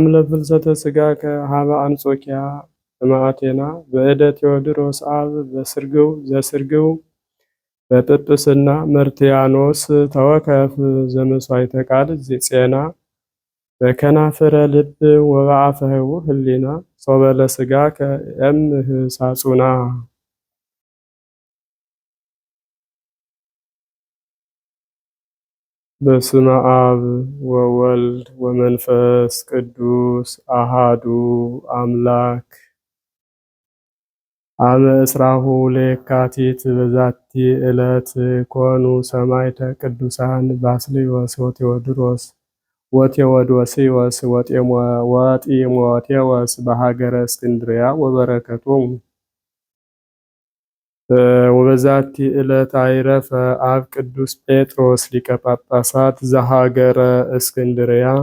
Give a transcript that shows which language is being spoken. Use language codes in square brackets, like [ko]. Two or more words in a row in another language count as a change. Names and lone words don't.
[gez] ለፍልሰተ ሥጋከ ሀበ አንጾኪያ እምአቴና በእደ ቴዎድሮስ አብ ዘስርግው በጵጵስና መርትያኖስ ተወከፍ ዘመሥዋዕተ ቃል ዜና በከናፍረ ልብ ወበአፈህው ህሊና ሶበለ ሥጋከ እምህ ሳጹና በስመ አብ ወወልድ ወመንፈስ ቅዱስ አሃዱ አምላክ። አመ እስራሁ ለየካቲት በዛቲ ዕለት ኮኑ ሰማዕተ ቅዱሳን ባስልዮስ ወቴዎዶስዮስ ወጢሞቴዎስ በሀገረ እስክንድርያ ወበረከቶሙ። ወበዛቲ ዕለት አይረፈ አብ ቅዱስ ጴጥሮስ ሊቀ ጳጳሳት ዘሀገረ እስክንድርያ።